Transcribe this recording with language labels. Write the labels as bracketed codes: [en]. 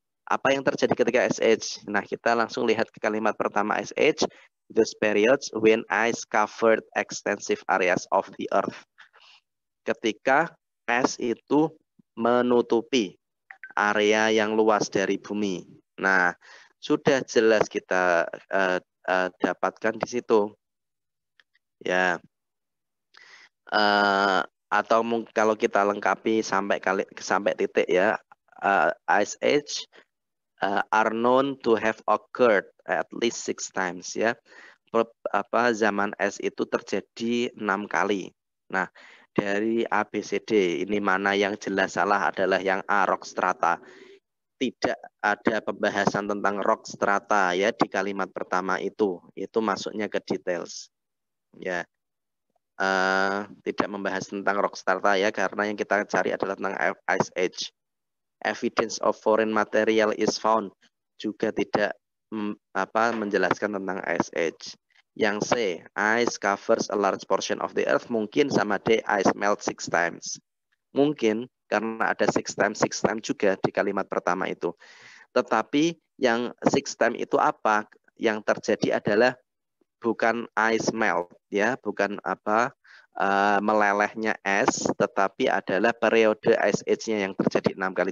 [id] Apa yang terjadi ketika ice age? Nah, kita langsung lihat ke kalimat pertama, ice age, [en] those periods when ice covered extensive areas of the earth. [id] Ketika es itu menutupi area yang luas dari bumi. Nah, sudah jelas kita dapatkan di situ. Ya. Atau kalau kita lengkapi sampai titik, [en] ya, ice age are known to have occurred at least 6 times, ya. [id] Zaman es itu terjadi 6 kali. Nah, dari ABCD ini mana yang jelas salah adalah yang A, rock strata. Tidak ada pembahasan tentang rock strata, ya, di kalimat pertama itu. Itu masuknya ke details. Ya. Tidak membahas tentang rock strata, ya, karena yang kita cari adalah tentang ice age. [en] Evidence of foreign material is found, [id] juga tidak menjelaskan tentang [en] ice age. Yang C, ice covers a large portion of the earth, [id] mungkin sama [en] D, ice melt 6 times. [id] Mungkin karena ada 6 times juga di kalimat pertama itu. Tetapi yang 6 times itu apa? Yang terjadi adalah bukan ice melt, ya, bukan melelehnya es, tetapi adalah periode ice age-nya yang terjadi 6 kali.